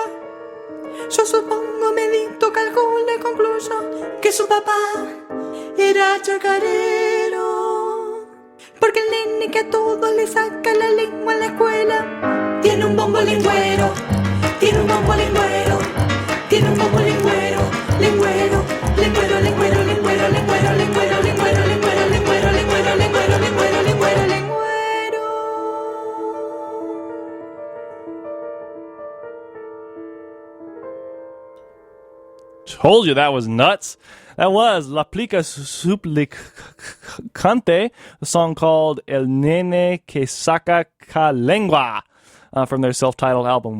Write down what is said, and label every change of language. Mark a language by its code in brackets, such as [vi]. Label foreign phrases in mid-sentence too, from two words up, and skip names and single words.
[es] Yo supongo, medito, calculo y concluyo que su papá era chacarero. Porque el nene que a todos le saca la lengua en la escuela tiene un bombo lengüero, tiene un bombo lengüero, tiene un bombo lengüero, lengüero, lengüero, lengüero, lengüero, lengüero, lengüero, lengüero, lengüero, lengüero, lengüero, lengüero, lengüero, lengüero, lengüero. [en] Told you that was nuts. That was La Plica Suplicante, a song called El Nene Que Saca Ca Lengua from their self-titled album.